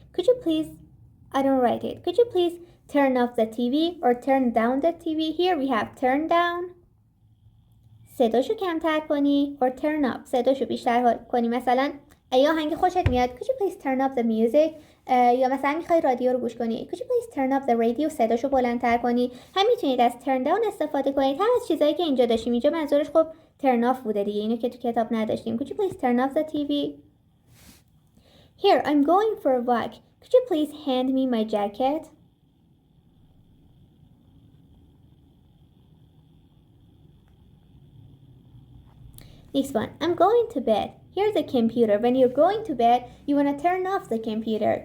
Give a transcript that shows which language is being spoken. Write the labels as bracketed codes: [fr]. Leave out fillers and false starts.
[en] Could you please, I don't write it. Could you please turn off the TV or turn down the TV? Here we have turn down. [fa] صداشو کمتر کنی [en] or turn up. [fa] صداشو بیشتر کنی. مثلا یا آهنگ خوشت میاد [en] could you please turn up the music. [fa] یا مثلا میخوای رادیو رو گوش کنی [en] could you please turn up the radio. [fa] صداشو بلندتر کنی. هم میتونید از turn down استفاده کنید، هم از چیزایی که اینجا داشتیم. اینجا منظورش خب turn off بوده دیگه، اینو که تو کتاب نداشتیم. [en] could you please turn off the TV. Here I'm going for a walk. Could you please hand me my jacket. Next one, I'm going to bed. Here's the computer. When you're going to bed, you want to turn off the computer.